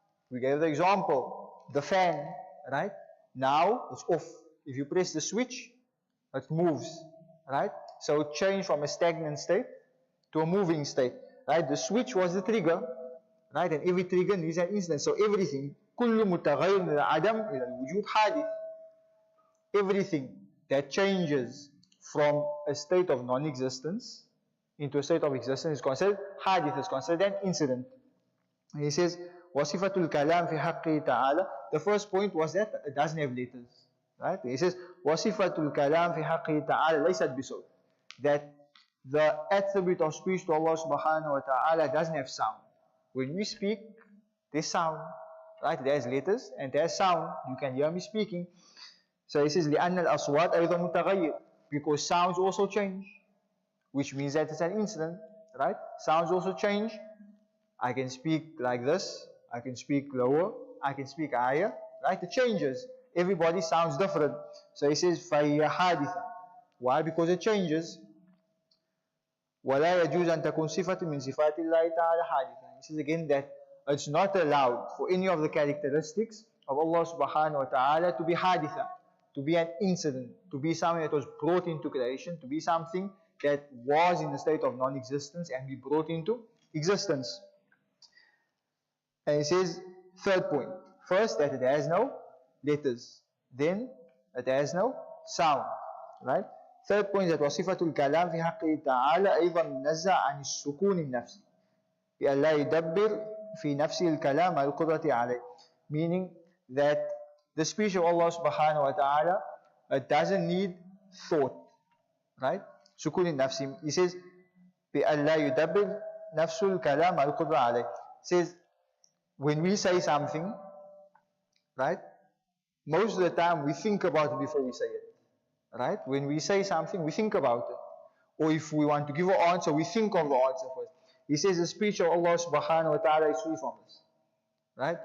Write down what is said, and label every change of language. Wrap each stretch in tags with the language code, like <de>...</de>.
<en>We gave the example, the fan, right? Now it's off. If you press the switch, it moves, right? So it changed from a stagnant state to a moving state, right? The switch was the trigger, right? And every trigger needs an incident. So everything,</en> <ar>كل متغير من العدم إلى الوجود حادث.</ar> <en>Everything that changes from a state of non-existence into a state of existence is considered hadith, is considered an incident. And he says,</en> <ar>وصفة الكلام في حقه تعالى.</ar> <en>The first point was that it doesn't have letters, right? He says,</en> <ar>وصفة الكلام في حقه تعالى ليست بصوت.</ar> <en>That the attribute of speech to Allah subhanahu wa ta'ala doesn't have sound. When we speak, there's sound, right? There's letters and there's sound. You can hear me speaking. So he says,</en> <ar>لأن الأصوات أيضا متغير.</ar> <en>Because sounds also change, which means that it's an incident, right? Sounds also change. I can speak like this, I can speak lower, I can speak higher, right? It changes. Everybody sounds different. So he says,</en> <ar>فَهِيَ حَادِثًا.</ar> <en>Why? Because it changes.</en> <ar>وَلَا يَجُوزَ أَن تَكُنْ صِفَةٌ مِنْ صِفَاتِ اللَّهِ تَعَالَى حَادِثًا.</ar> <en>He says again that it's not allowed for any of the characteristics of Allah subhanahu wa ta'ala to be haditha, to be an incident, to be something that was brought into creation, to be something that was in a state of non-existence and be brought into existence. And he says, third point. First, that it has no letters. Then, it has no sound. Right? Third point, that</en> <ar>وصفة الكلام في حقه تعالى أيضا منزه عن السكون النفسي. بأن لا يدبر في نفسه الكلام القدرة عليه.</ar> <en>Meaning that the speech of Allah subhanahu wa ta'ala, it doesn't need thought. Right?</en> <ar>سكون النفسي.</ar> <en>He says,</en> <ar>بأن لا يدبر نفس الكلام القدرة عليه.</ar> <en>Says, when we say something, right, most of the time we think about it before we say it, right? When we say something, we think about it. Or if we want to give an answer, we think of the answer first. He says the speech of Allah subhanahu wa ta'ala is free from this, right?</en>